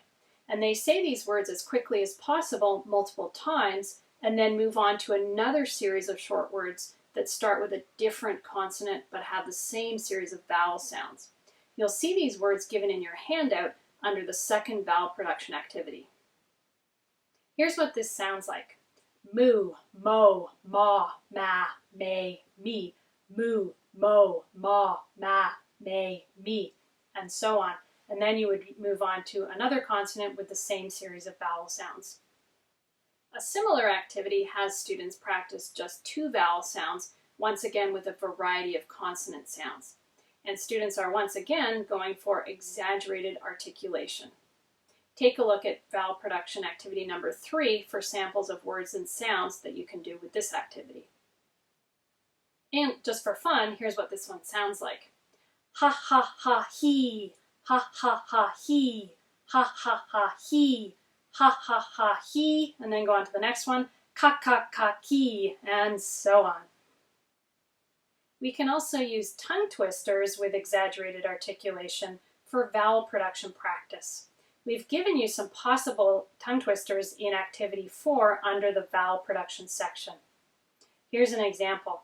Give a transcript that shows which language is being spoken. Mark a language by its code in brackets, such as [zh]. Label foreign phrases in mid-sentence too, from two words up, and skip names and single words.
[en] And they say these words as quickly as possible, multiple times, and then move on to another series of short words that start with a different consonant but have the same series of vowel sounds. You'll see these words given in your handout under the second vowel production activity. Here's what this sounds like. Moo, mo, ma, ma, me, me. Moo, mo, ma, ma, me, me. And so on. And then you would move on to another consonant with the same series of vowel sounds. A similar activity has students practice just 2 vowel sounds once again with a variety of consonant sounds. And students are once again going for exaggerated articulation. Take a look at vowel production activity number 3 for samples of words and sounds that you can do with this activity. And just for fun, here's what this one sounds like. Ha ha ha he, ha ha ha he, ha ha ha he, ha ha ha he, and then go on to the next one, ka ka ka ki, and so on. We can also use tongue twisters with exaggerated articulation for vowel production practice. We've given you some possible tongue twisters in activity 4 under the vowel production section. Here's an example.